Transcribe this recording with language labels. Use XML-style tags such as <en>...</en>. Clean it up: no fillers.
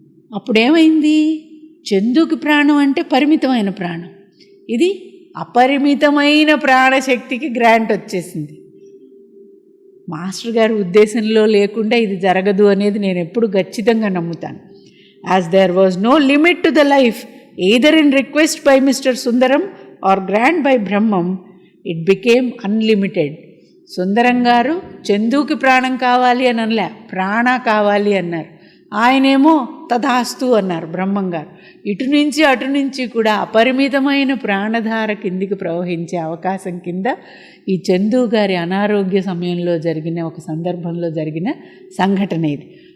<te>అప్పుడేమైంది? చందుకి ప్రాణం అంటే పరిమితమైన ప్రాణం, ఇది అపరిమితమైన ప్రాణశక్తికి గ్రాంట్ వచ్చేసింది. మాస్టర్ గారి ఉద్దేశంలో లేకుండా ఇది జరగదు అనేది నేను ఎప్పుడు ఖచ్చితంగా నమ్ముతాను.</te> <en>As there was no limit to the life either in request by Mr. Sundaram or grant by Brahmam, it became unlimited.</en> <te>సుందరం గారు చందుకి ప్రాణం కావాలి అని అనలే, ప్రాణ కావాలి అన్నారు. ఆయనేమో తథాస్తు అన్నారు బ్రహ్మం గారు. ఇటు నుంచి అటు నుంచి కూడా అపరిమితమైన ప్రాణధార కిందికి ప్రవహించే అవకాశం కింద ఈ చందు గారి అనారోగ్య సమయంలో జరిగిన ఒక సందర్భంలో జరిగిన సంఘటన ఇది.</te>